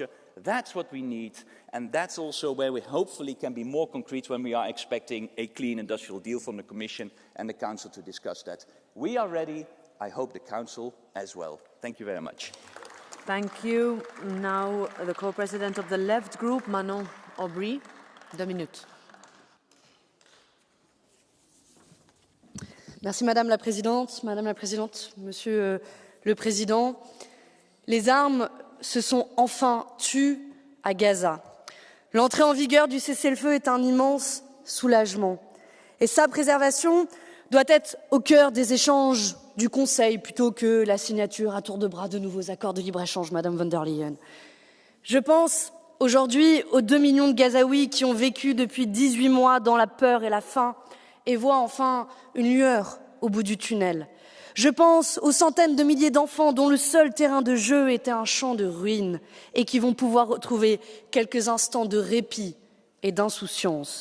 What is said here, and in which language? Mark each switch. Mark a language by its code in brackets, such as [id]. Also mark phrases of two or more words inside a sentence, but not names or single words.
[en] That's what we need, and that's also where we hopefully can be more concrete when we are expecting a clean industrial deal from the Commission and the Council to discuss that. We are ready. I hope the Council as well. Thank you very much. Thank you. Now the co-president of the Left Group, Manon Aubry. 2 minutes. [fr] Merci Madame la Présidente, Monsieur le Président. Les armes se sont enfin tues à Gaza. L'entrée en vigueur du cessez-le-feu est un immense soulagement. Et sa préservation doit être au cœur des échanges du Conseil plutôt que la signature à tour de bras de nouveaux accords de libre-échange, Madame von der Leyen. Je pense aujourd'hui aux 2 millions de Gazaouis qui ont vécu depuis 18 mois dans la peur et la faim et voient enfin une lueur au bout du tunnel. Je pense aux centaines de milliers d'enfants dont le seul terrain de jeu était un champ de ruines et qui vont pouvoir retrouver quelques instants de répit et d'insouciance.